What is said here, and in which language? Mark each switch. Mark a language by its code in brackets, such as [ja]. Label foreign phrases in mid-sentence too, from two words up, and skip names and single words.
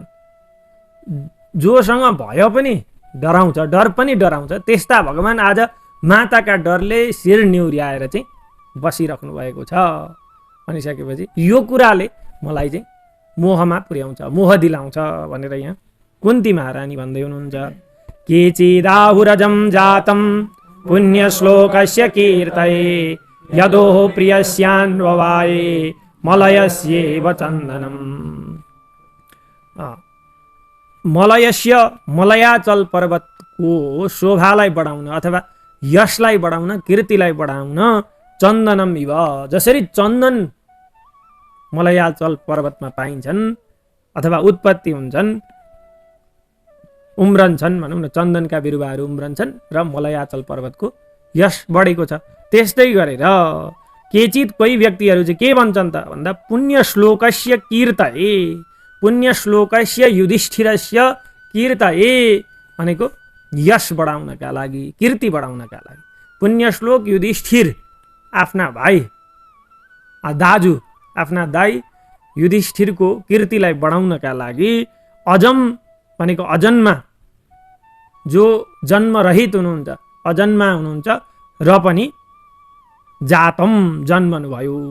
[ne] जोसँग भय पनि डराउँछ, डर पनि डराउँछ, त्यस्ता भगवान आज माताका डरले शिर निहुर्याएर चाहिँ बसिराख्नु भएको छ भनिसकेपछि यो कुराले मलाई चाहिँ मोहमा पुर्याउँछ, मोह दिलाउँछ भनेर यहाँ कुन्ती महारानी भन्दै हुनुहुन्छ। [sa] केचिदाहुरजं जातं पुण्यश्लोकस्य कीर्तये यदोः प्रियस्यान्ववाये मलयस्येव चन्दनम्। [ne] मलयस्य मलयाचल पर्वतको शोभालाई बढाउन अथवा यशलाई बढाउन, कीर्तिलाई बढाउन [sa] चन्दनम इव [ne] जसरी चन्दन मलयाचल पर्वतमा पाइन्छन् अथवा उत्पत्ति हुन्छन्, उम्रन्छन् भनौँ न, चन्दनका बिरुवाहरू उम्रन्छन् र मलयाचल पर्वतको यश बढेको छ। त्यस्तै गरेर केचित कोही व्यक्तिहरू चाहिँ के भन्छन् त भन्दा [sa] पुण्य श्लोकस्य कीर्तये, पुण्य श्लोकस्य युधिष्ठिरस्य कीर्तये [ne] भनेको यश बढाउनका लागि, कीर्ति बढाउनका लागि। पुण्य श्लोक युधिष्ठिर आफ्ना भाइ दाजु, आफ्ना दाइ युधिष्ठिरको कीर्तिलाई बढाउनका लागि अजम भनेको अजन्मा, जो जन्मरहित हुनुहुन्छ, अजन्मा हुनुहुन्छ र पनि जातम जन्मनुभयो।